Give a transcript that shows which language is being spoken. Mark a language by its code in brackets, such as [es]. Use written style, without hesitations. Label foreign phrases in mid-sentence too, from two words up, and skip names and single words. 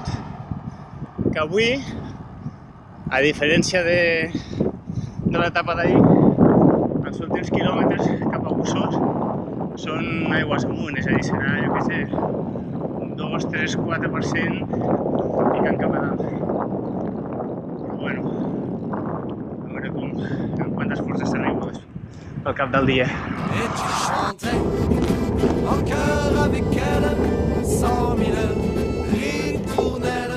[ca] Que avui, a diferència de l'etapa d'ahir, els últims quilòmetres cap a Bossòst són aigües amunt, és a dir, serà, jo què sé, un 2, 3, 4% picant cap a dalt. Però bueno, a veure en quantes forces s'arriba al cap del dia. [fr] Et tu chantais en chœur avec elle 100 000 ritournelles.